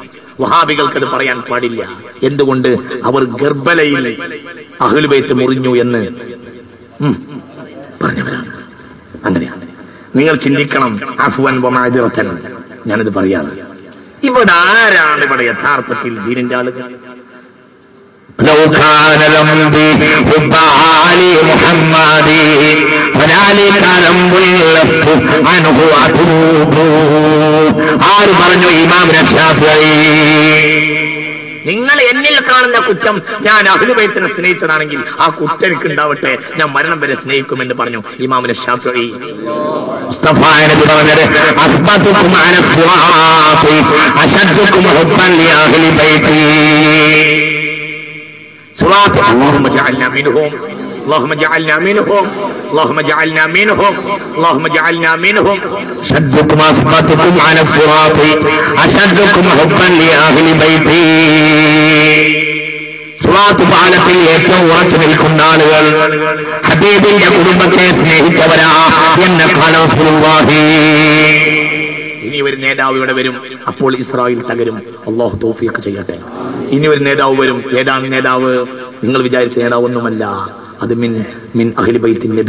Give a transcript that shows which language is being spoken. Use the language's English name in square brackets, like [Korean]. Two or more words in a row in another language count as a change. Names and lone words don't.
[Malayalam] വഹാബികൾക്ക് അത് പറയാൻ പാടില്ല. എന്തുകൊണ്ട്? അവർ ഗർബലയിൽ അഹ്ലുൽ ബൈത്ത് മുറിഞ്ഞു എന്ന് പറഞ്ഞവരാണ്. അങ്ങനെയാണ് നിങ്ങൾ ചിന്തിക്കണം. [Arabic] عفوا ومعذرة, [Malayalam] ഞാനിത് പറയാണ്. ഇവിടെ ആരാണ് ഇവിടെ യഥാർത്ഥത്തിൽ ദീനിന്റെ ആളുകൾ? [Arabic] لو كان ذنبي حب علي محمد فذلك ذنب لست عنه أتوب. [Malayalam] ആര് പറഞ്ഞു? ഇമാം ശാഫിഈ. നിങ്ങൾ എന്നിൽ കാണുന്ന കുറ്റം ഞാൻ അഹ്ലുൽ ബൈത്തിനെ സ്നേഹിച്ചതാണെങ്കിൽ ആ കുറ്റം എനിക്ക് ഉണ്ടാവട്ടെ, ഞാൻ മരണം വരെ സ്നേഹിക്കുമെന്ന് പറഞ്ഞു ഇമാം ശാഫിഈ. മുസ്തഫ നബി പറഞ്ഞത് [Arabic] أثبتكم على الصراط أشدكم حبا لأهل بيتي. صراط اللهم اجعلنا منهم اللهم اجعلنا منهم اللهم اجعلنا منهم اللهم اجعلنا منهم شدكم اثبتكم على الصراط اشدكم حبا لاهل بيتي. [Malayalam] صراط പാലത്തിൽ ഏറ്റവും ഉറച്ചു നിൽക്കുന്ന ആളുകൾ ഹബീബിന്റെ കുടുംബത്തെ സ്നേഹിച്ചവരാ എന്ന് [Arabic] قال رسول الله. [Malayalam] ഇനി ഒരു നേതാവ് ഇവിടെ വരും, അപ്പോൾ ഇസ്രായേൽ തകരും. അല്ലാഹു തൗഫീഖ് ചെയ്യട്ടെ. ഇനി ഒരു നേതാവ് വരും. ഏതാണ് നേതാവ്? നിങ്ങൾ വിചാരിച്ച നേതാവൊന്നുമല്ല, അത് [Arabic] من أهل بيت النبي.